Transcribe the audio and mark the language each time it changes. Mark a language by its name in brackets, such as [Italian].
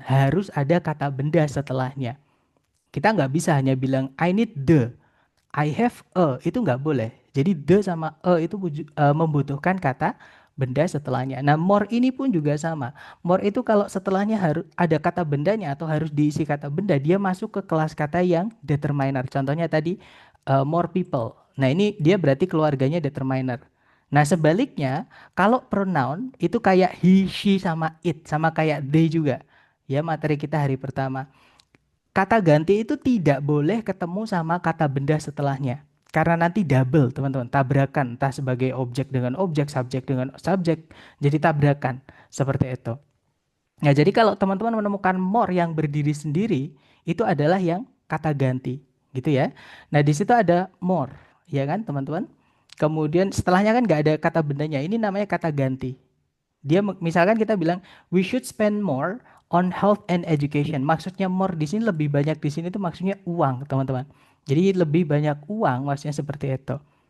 [Indonesian] Harus ada kata benda setelahnya. Kita nggak bisa hanya bilang [English] I need the, I have a, [Indonesian] itu nggak boleh. Jadi the sama a itu membutuhkan kata benda setelahnya. Nah, more ini pun juga sama. More itu kalau setelahnya harus ada kata bendanya atau harus diisi kata benda, dia masuk ke kelas kata yang determiner. Contohnya tadi more people. Nah, ini dia berarti keluarganya determiner. Nah, sebaliknya kalau pronoun itu kayak he, she sama it, sama kayak they juga. Ya, materi kita hari pertama. Kata ganti itu tidak boleh ketemu sama kata benda setelahnya. Karena nanti double, teman-teman. Tabrakan, entah sebagai objek dengan objek, subjek dengan subjek. Jadi tabrakan. Seperti itu. Nah, jadi kalau teman-teman menemukan more yang berdiri sendiri, itu adalah yang kata ganti. Gitu ya. Nah, di situ ada more. Ya kan, teman-teman? Kemudian setelahnya kan nggak ada kata bendanya. Ini namanya kata ganti. Dia misalkan kita bilang [English] we should spend more on health and education. [Indonesian] Maksudnya more di sini lebih banyak di sini itu maksudnya uang, teman-teman. Jadi lebih banyak uang maksudnya seperti itu.